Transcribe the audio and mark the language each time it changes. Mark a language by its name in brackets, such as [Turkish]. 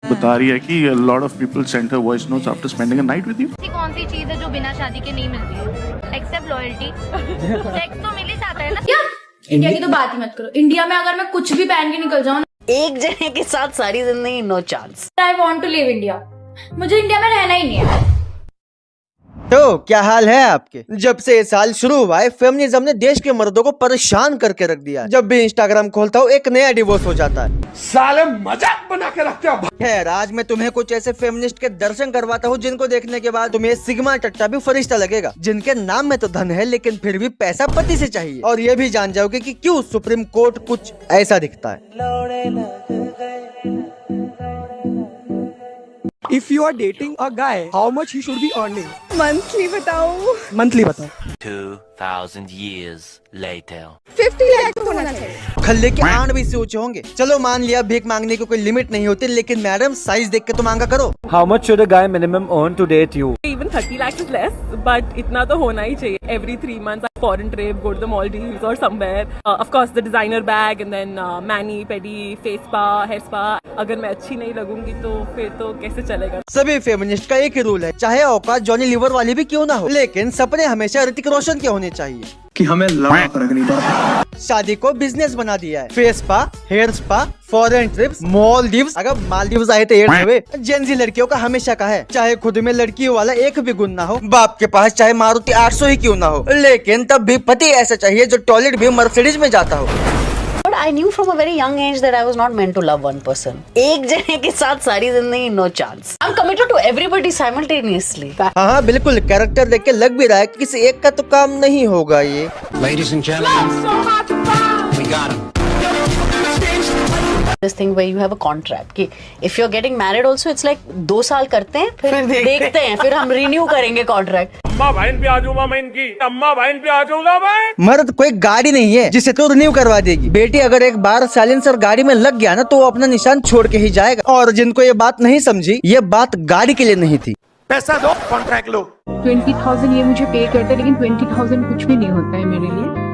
[Hindi] बता रही है कि [English] a lot of people sent her voice notes after spending a night with you. [Hindi] ऐसी कौन सी चीज है जो बिना शादी के नहीं मिलती है? [English] Except loyalty. [Hindi] सेक्स तो मिल ही जाता है ना। क्या? इंडिया की तो बात ही मत करो। इंडिया में अगर मैं कुछ भी पहन के निकल जाऊँ एक जने के साथ सारी जिंदगी, [English] No chance. I want to live India. [Hindi] मुझे इंडिया में रहना ही नहीं है। तो क्या हाल है आपके? जब से ये साल शुरू हुआ है, फेमिनिज्म ने देश के मर्दों को परेशान करके रख दिया है। जब भी इंस्टाग्राम खोलता हूँ एक नया डिवोर्स हो जाता है। साले मजाक बना के रखते हो। खैर, आज मैं तुम्हें कुछ ऐसे फेमिनिस्ट के दर्शन करवाता हूँ जिनको देखने के बाद तुम्हें सिग्मा टट्टा भी फरिश्ता लगेगा, जिनके नाम में तो धन है लेकिन फिर भी पैसा पति से चाहिए। और ये भी जान जाओगे कि क्यों सुप्रीम कोर्ट कुछ ऐसा दिखता है। [English] If you are dating a guy, how much he should be earning? [Hindi] Monthly बताओ। Monthly बताओ। [English] 2000 years later. [Hindi] 50 लाख होना चाहिए। खल्ले के आंड भी इससे ऊंचे होंगे। चलो मान लिया भीख मांगने की कोई लिमिट नहीं होती, लेकिन मैडम साइज देख के तो मांगा करो। [English] How much should a guy minimum earn to date you? Even 30 lakhs is less, but [Hindi] इतना तो होना ही चाहिए। [English] Every 3 months, foreign trip, go to the Maldives or somewhere. Of course, the designer bag and then mani, pedi, face spa, hair spa. [Hindi] अगर मैं अच्छी नहीं लगूंगी तो फिर तो कैसे चलेगा? सभी फेमिनिस्ट का एक ही रूल है, चाहे औकात जॉनी लीवर वाली भी क्यों ना हो, लेकिन सपने हमेशा ऋतिक रोशन के होने चाहिए। कि हमें लंबा फर्क नहीं पड़ता। शादी को बिजनेस बना दिया है। Face spa, hair spa, foreign trips, Maldives. अगर मालदीव्स आए तो जेंजी लड़कियों का हमेशा का है, चाहे खुद में लड़कियों वाला एक भी गुण ना हो, बाप के पास चाहे मारुति 800 ही क्यों ना हो, लेकिन तब भी पति ऐसा चाहिए जो टॉयलेट भी मर्सिडीज में जाता हो। [English] But I knew from a very young age that I was not meant to love one person. [Hindi] एक जने के साथ सारी जिंदगी, [English] no chance. I'm committed to everybody simultaneously. [Hindi] हाँ, बिल्कुल कैरेक्टर देख के लग भी रहा है कि किसी एक का तो काम नहीं होगा ये। [English] Ladies and gentlemen, we got him. This thing where you have a contract कि if you're getting married also it's like 2 [Hindi] साल करते हैं फिर देखते हैं, फिर हम रिन्यू करेंगे कॉन्ट्रैक्ट। अम्मा बहन पे आ जाऊंगा मैं इनकी, अम्मा बहन पे आ जाऊंगा मैं। मर्द कोई गाड़ी नहीं है जिसे तो रिन्यू करवा देगी। बेटी अगर एक बार साइलेंसर गाड़ी में लग गया ना तो वो अपना निशान छोड़ के ही जाएगा। और जिनको ये बात नहीं समझी, ये बात गाड़ी के लिए नहीं थी। पैसा दो, कॉन्ट्रैक्ट लो। 20,000 ये मुझे पे करते हैं, लेकिन 20,000 कुछ भी नहीं होता है मेरे लिए।